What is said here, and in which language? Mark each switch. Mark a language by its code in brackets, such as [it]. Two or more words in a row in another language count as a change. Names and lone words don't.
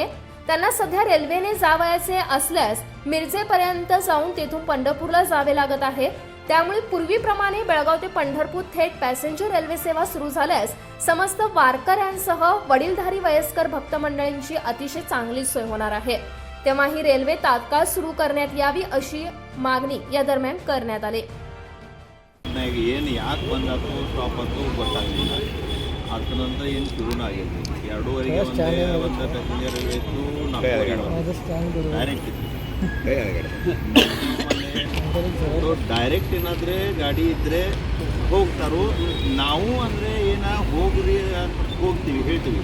[mr] त्यांना सध्या रेल्वेने जावयाचे असल्यास मिरजेपर्यंत जाऊन तेथून पंढरपूरला जावे लागत आहे। त्यामुळे पूर्वीप्रमाणे बेळगाव ते पंढरपूर थेट [en] passenger railway [mr] सेवा सुरू झाल्यास समस्त वारकऱ्यांसह वडीलधारी वयस्कर भक्त मंडळींची अतिशय चांगली सोय होणार आहे। तेव्हा ही रेल्वे तात्काळ सुरू करण्यात यावी अशी मागणी या दरम्यान करण्यात आली। [kn] ಏನು ಯಾಕೆ ಬಂದಾತು ಸ್ಟಾಪ್ ಅಂತೂ ಗೊತ್ತಾಗಲಿಲ್ಲ। ಅದ್ರ ನಂತರ ಏನು ಶುರುನೂ ಆಗಿಲ್ಲ। 2:30ಗೆ ಒಂದು [en] passenger railway [kn] ಇತ್ತು, 4:30 ಡೈರೆಕ್ಟ್ ಇತ್ತು। ಡೈರೆಕ್ಟ್ ಏನಾದರೆ ಗಾಡಿ ಇದ್ದರೆ ಹೋಗ್ತಾರೋ, ನಾವು ಅಂದರೆ ಹೋಗ್ರಿ ಹೋಗ್ತೀವಿ ಹೇಳ್ತೀವಿ।